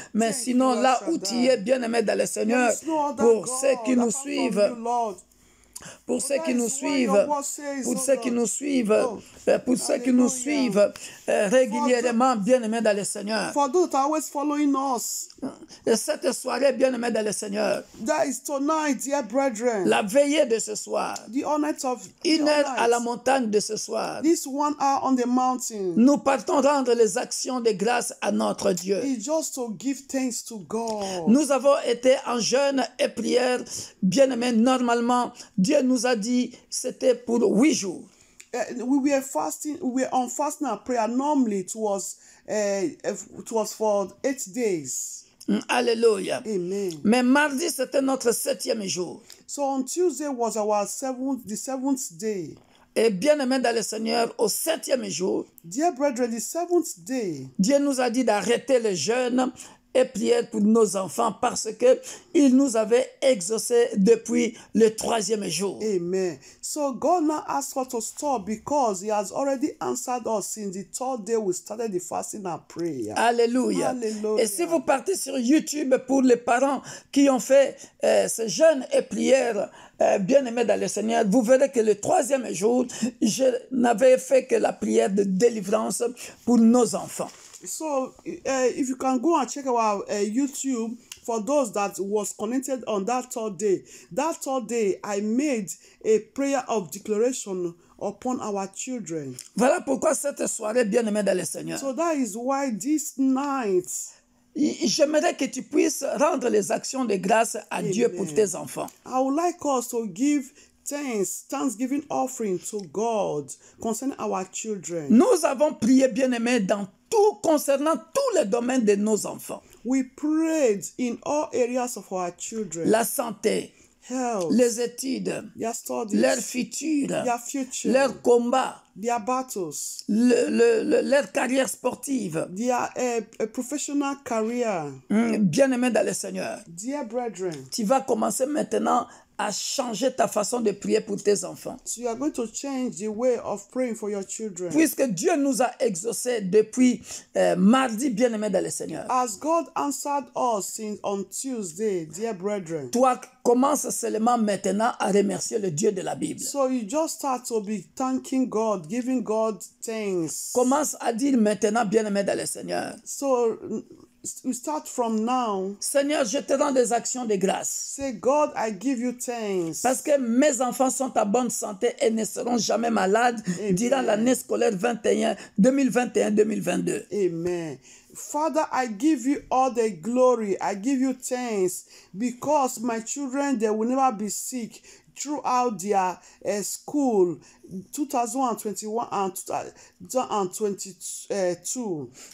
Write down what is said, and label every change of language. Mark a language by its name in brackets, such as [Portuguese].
[French] Mais sinon, là où tu es, bien-aimé dans le Seigneur, pour ceux qui nous suivent, pour ceux qui nous suivent, régulièrement, bien-aimés dans le Seigneur. [English] For those that are always following us, [French] cette soirée, bien-aimés dans le Seigneur, [English] that is tonight, dear brethren, [French] la veillée de ce soir, [English] the honor of [French] une heure à la montagne de ce soir, [English] this 1 hour on the mountain, [French] nous partons rendre les actions de grâce à notre Dieu. [English] is just to give thanks to God. [French] Nous avons été en jeûne et prière, bien-aimés. Normalement, Dieu nous a dit c'était pour 8 jours. [English] We were fasting. We were on fasting and prayer. Normally, it was for 8 days. Alléluia. Amen. [French] Mais mardi, c'était notre 7e jour. [English] So on Tuesday was our the seventh day. [French] Et bien-aimé dans le Seigneur, au 7e jour, [English] Dear brethren, the 7th day, [French] Dieu nous a dit d'arrêter le jeûne et prière pour nos enfants parce que il nous avait exaucé depuis le 3e jour. Amen. [English] So God now asked us to stop because He has already answered us since the 3rd day we started the fasting and prayer. Alléluia. Hallelujah. [French] Et si vous partez sur YouTube pour les parents qui ont fait ce jeûne et prière, bien-aimés dans le Seigneur, vous verrez que le 3e jour, je n'avais fait que la prière de délivrance pour nos enfants. [English] So, if you can go and check our YouTube, for those that was connected on that 3rd day, I made a prayer of declaration upon our children. [French] Voilà pourquoi cette soirée, bien-aimés dans le Seigneur, [English] So that is why this night, [French] j'aimerais que tu puisses rendre les actions de grâce à Dieu pour tes enfants. [English] I would like us to give thanksgiving offering to God concerning our children. [French] Nous avons prié, bien-aimés, dans tout concernant tous les domaines de nos enfants. [English] We prayed in all areas of our children. [French] La santé, [English] Health, [French] les études, [English] their studies, [French] leur futur, [English] their future, [French] leur combat, [English] their battles, [French] leur carrière sportive. [English] their professional career. [French] Bien-aimés dans le Seigneur, [English] Dear brethren, [French] tu vas commencer maintenant à changer ta façon de prier pour tes enfants. [English] So you are going to change the way of praying for your children. [French] Puisque Dieu nous a exaucés depuis mardi, bien-aimé dans le Seigneur. [English] As God answered us since on Tuesday, dear brethren. [French] Toi, commence seulement maintenant à remercier le Dieu de la Bible. [English] So you just start to be thanking God, giving God thanks. [French] Commence à dire maintenant, bien-aimé dans le Seigneur. [English] So we start from now. [French] Seigneur, je te rends des actions de grâce. [English] Say, God, I give you thanks. [French] Parce que mes enfants sont à bonne santé et ne seront jamais malades durant l'année scolaire 2021-2022. Amen. [English] Father, I give you all the glory. I give you thanks because my children, they will never be sick throughout their school 2021 and 2022.